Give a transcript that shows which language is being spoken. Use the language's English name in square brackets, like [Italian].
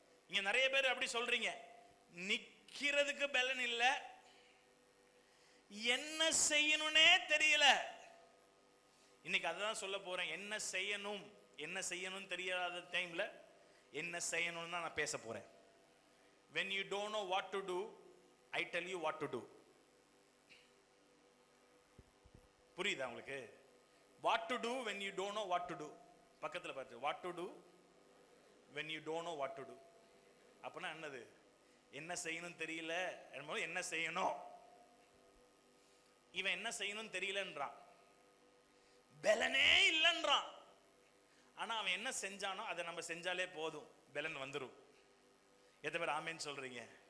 [Tamil] இங்க நிறைய பேர் அப்படி சொல்றீங்க, நிக்கிறதுக்கு பலன் இல்ல, என்ன செய்யணும்னே தெரியல. இன்னைக்கு அதான் சொல்ல போறேன். என்ன செய்யணும் தெரியாத டைம்ல என்ன செய்யணும்னு தான் நான் பேச போறேன். [English] when you don't know what to do, I tell you what to do. [Tamil] புரியுதா உங்களுக்கு? [English] what to do when you don't know what to do. [Tamil] பக்கத்துல பாரு, [English] what to do when you don't know what to do. [Tamil] அப்பனா என்னது? என்ன செய்யணும் தெரியல, என்ன செய்யணும். இவன் என்ன செய்யணும் தெரியலன்றான், பெலனே இல்லைன்றான். ஆனா அவன் என்ன செஞ்சானோ அதை நம்ம செஞ்சாலே போதும், பெலன் வந்துரும். எத்தனை பேர் ஆமேன்னு சொல்றீங்க?